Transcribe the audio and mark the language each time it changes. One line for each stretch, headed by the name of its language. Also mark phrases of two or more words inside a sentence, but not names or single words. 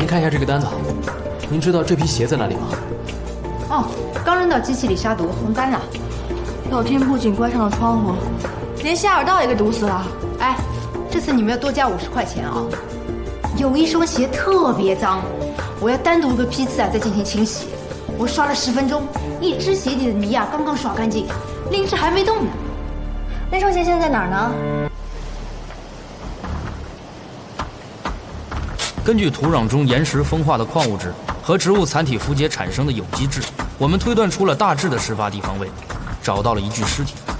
Chinese: 看一下这个单子，您知道这批鞋在哪里吗？哦，刚扔到机器里杀毒，红单了。老天不仅關上了窗戶，連下水道也給堵死了。哎，這次你們要多加50塊錢啊！有一雙鞋特別髒，我要單獨一個批次啊再進行清洗。我刷了10分鐘，一隻鞋底的泥啊剛剛刷乾淨，另一隻還沒動呢。那雙鞋現在在哪兒呢？根據土壤中岩石風化的礦物質和植物殘體分解產生的有機質，我們推斷出了大致的事發地方位，找到了一具屍體。